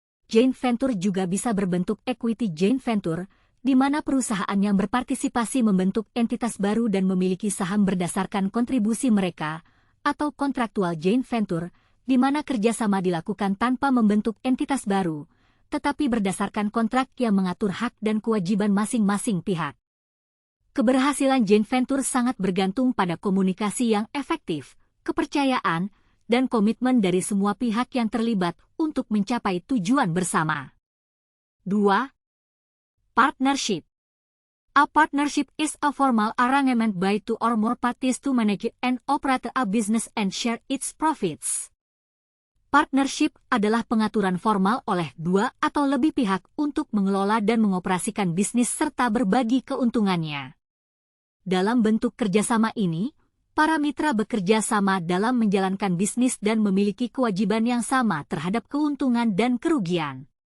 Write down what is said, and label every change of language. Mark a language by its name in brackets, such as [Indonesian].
[Indonesian] Joint venture juga bisa berbentuk equity joint venture, di mana perusahaan yang berpartisipasi membentuk entitas baru dan memiliki saham berdasarkan kontribusi mereka, atau kontraktual joint venture, di mana kerjasama dilakukan tanpa membentuk entitas baru, tetapi berdasarkan kontrak yang mengatur hak dan kewajiban masing-masing pihak. Keberhasilan joint venture sangat bergantung pada komunikasi yang efektif, kepercayaan, dan komitmen dari semua pihak yang terlibat untuk mencapai tujuan bersama. 2. Partnership. [English] A partnership is a formal arrangement by two or more parties to manage and operate a business and share its profits. [Indonesian] Partnership adalah pengaturan formal oleh dua atau lebih pihak untuk mengelola dan mengoperasikan bisnis serta berbagi keuntungannya. Dalam bentuk kerjasama ini, para mitra bekerja sama dalam menjalankan bisnis dan memiliki kewajiban yang sama terhadap keuntungan dan kerugian.